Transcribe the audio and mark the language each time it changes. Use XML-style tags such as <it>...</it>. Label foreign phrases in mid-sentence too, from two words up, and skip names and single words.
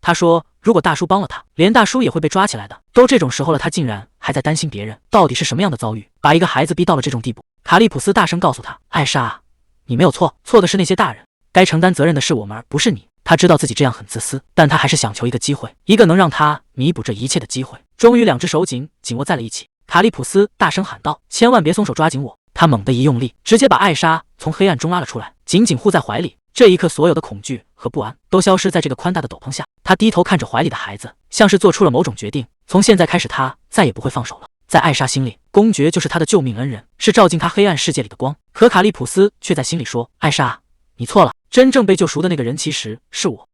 <zh>他說：“如果大叔幫了他，連大叔也會被抓起來的。都這種時候了，他竟然還在擔心別人，到底是什麼樣的遭遇，把一個孩子逼到了這種地步？” 卡利普斯大聲告訴他：“艾莎，你沒有錯，錯的是那些大人，該承擔責任的是我們，而不是你。” 他知道自己這樣很自私，但他還是想求一個機會，一個能讓他彌補這一切的機會。終於，兩只手緊握在了一起。卡利普斯大聲喊道：“千萬別鬆手，抓緊我！” 他猛地一用力，直接把艾莎從黑暗中拉了出來，緊緊護在懷裡。這一刻，所有的恐懼和不安都消失在這個寬大的斗篷下。他低頭看着懷裡的孩子，像是做出了某種決定。從現在開始，他再也不會放手了。在艾莎心裡，公爵就是他的救命恩人，是照進他黑暗世界裡的光。可卡利普斯卻在心裡說：“艾莎，你錯了，真正被救贖的那個人其實是我。”</zh>